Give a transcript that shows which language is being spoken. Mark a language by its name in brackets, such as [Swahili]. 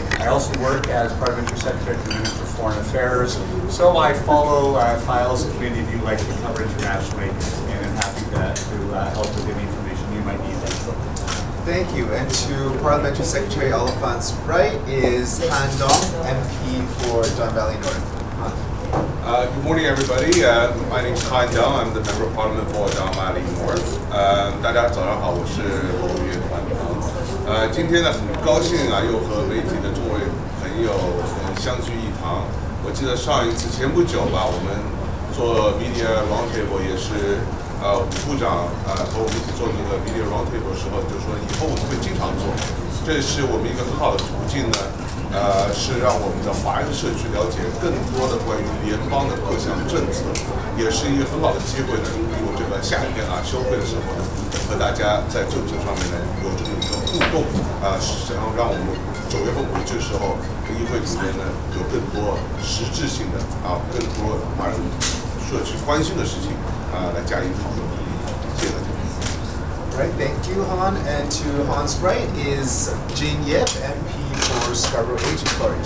[English] I also work as Parliamentary Secretary to the Minister of Foreign Affairs, so I follow files that many of you like to cover internationally, and I'm happy to help with any information you might need. Thank you. And to Parliamentary Secretary Oliphant's right is Han Dong, MP for Don Valley North. Good morning, everybody. My name is Han Dong. I'm the Member of Parliament for Don Valley North. [Chinese] 大家早上好，我是侯爷Han Dong。今天呢，很高兴啊，又和媒体的众位朋友相聚一堂。我记得上一次前不久吧，我们做 media roundtable 也是伍部长和我们一起做这个 media roundtable 的时候，就说以后我们会经常做，这是我们一个很好的途径呢。是让我们的华人社区了解更多的关于联邦的各项政策，也是一个很好的机会呢。有这个夏天啊休会的时候呢，和大家在政策上面呢有这么一个互动然后让我们9月份回去的时候，议会里面呢有更多实质性的更多华人社区关心的事情来加以讨论。谢谢大家。 [English] Right, thank you, Han. And to Han's right is Jane Yip, MP for Scarborough Aging Court.